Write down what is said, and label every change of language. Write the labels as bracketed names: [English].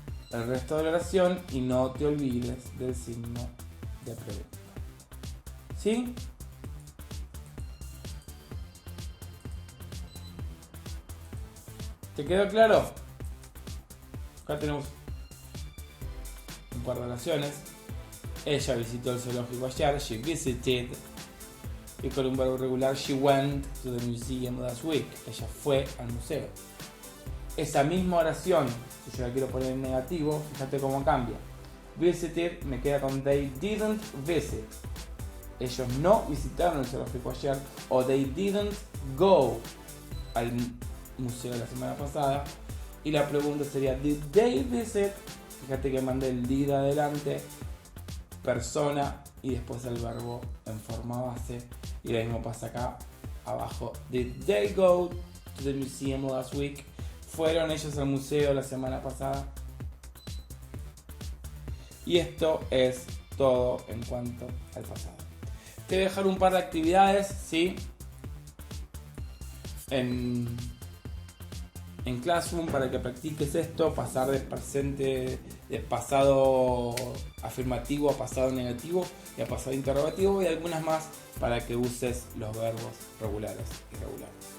[Spanish] El resto de la oración, y no te olvides del signo de pregunta. ¿Sí? ¿Te quedó claro? Acá tenemos un par de oraciones. Ella visitó el zoológico ayer. [English] She visited. [Spanish] Y con un verbo regular, [English] she went to the museum last week. [Spanish] Ella fue al museo. Esa misma oración, si yo la quiero poner en negativo, fíjate cómo cambia. [English] Visited [Spanish] me queda con [English] they didn't visit. [Spanish] Ellos no visitaron el zoológico ayer, o [English] they didn't go [Spanish] al museo la semana pasada. Y la pregunta sería, [English] did they visit? [Spanish] Fíjate que mandé el did adelante, persona y después el verbo en forma base. Y lo mismo pasa acá abajo. [English] Did they go to the museum last week? [Spanish] ¿Fueron ellos al museo la semana pasada? Y esto es todo en cuanto al pasado. Te voy a dejar un par de actividades, ¿sí? En Classroom para que practiques esto, pasar de presente, de pasado afirmativo a pasado negativo y a pasado interrogativo, y algunas más para que uses los verbos regulares y irregulares.